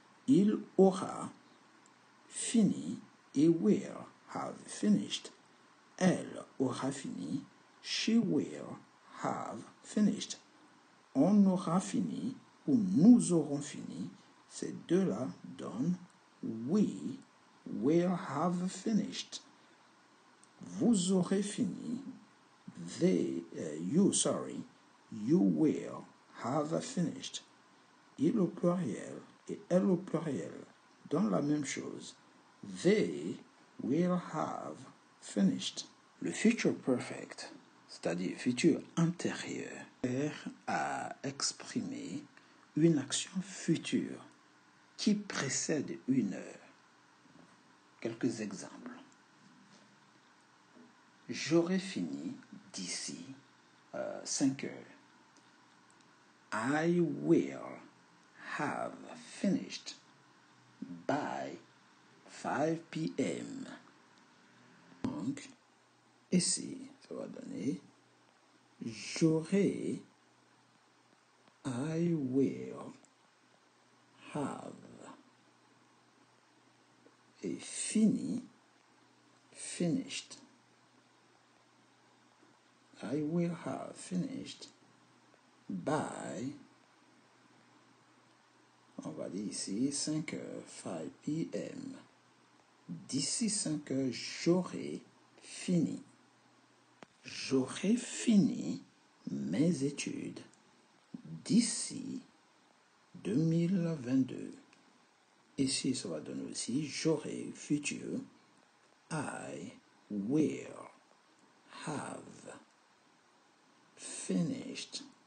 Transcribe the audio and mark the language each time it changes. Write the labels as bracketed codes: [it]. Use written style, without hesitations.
[fr] Il aura fini et [en] will have finished. [fr] Elle aura fini, [en] she will have finished. [fr] On aura fini ou nous aurons fini. Ces deux-là donnent [en] we will have finished. [fr] Vous aurez fini. [en] You will have finished. [fr] Il au pluriel et elle au pluriel donnent la même chose. [en] They will have finished. [fr] Le future perfect, c'est-à-dire futur antérieur, sert à exprimer une action future qui précède une heure. Quelques exemples. J'aurai fini d'ici 5 heures. [en] I will have finished by 5 p.m. [fr] Donc, ici, ça va donner j'aurai, [en] I will have, [fr] et fini, finished. [en] I will have finished by, [fr] on va dire ici, 5 heures, [en] 5 p.m. [fr] D'ici 5 heures, j'aurai fini. J'aurai fini mes études d'ici 2022. Ici, ça va donner aussi j'aurai futur. [en] I will have finished.